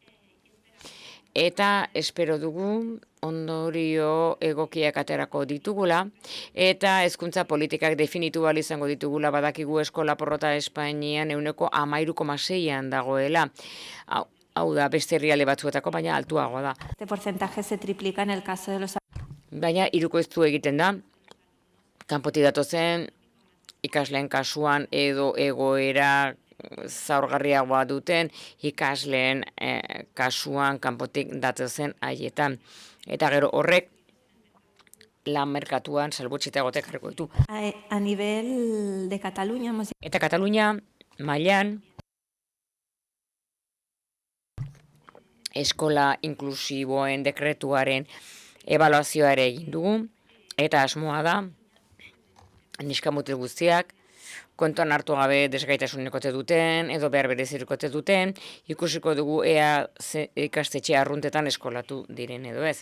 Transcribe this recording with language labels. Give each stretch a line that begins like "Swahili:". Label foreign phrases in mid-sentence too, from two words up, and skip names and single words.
Basque: Eta espero dugu ondorio egokiak aterako ditugula, eta hezkuntza politikak definitu ahal izango ditugula, badakigu eskola porrota Espainian 13,6an dagoela. Hau da, beste herrialde batzuetako, baina altuagoa da.
Spanish: este porcentaje se triplica en el caso de los
Basque: Baina hirukoiztu egiten da, kanpotik datozen ikasleen kasuan edo egoera zaurgarriagoa duten ikasleen kasuan kanpotik datozen haietan. Eta gero horrek lan merkatuan salbuetsita egotek jarriko ditu.
Spanish: A nivel de Cataluña
Basque: Eta Katalunia mailan eskola inklusiboen dekretuaren ebaluazioa ere egin dugu, eta asmoa da neska-mutil guztiak kontuan hartu gabe desgaitasunekote duten, edo behar berezirikote duten, ikusiko dugu ea ikastetxe arruntetan eskolatu diren edo ez.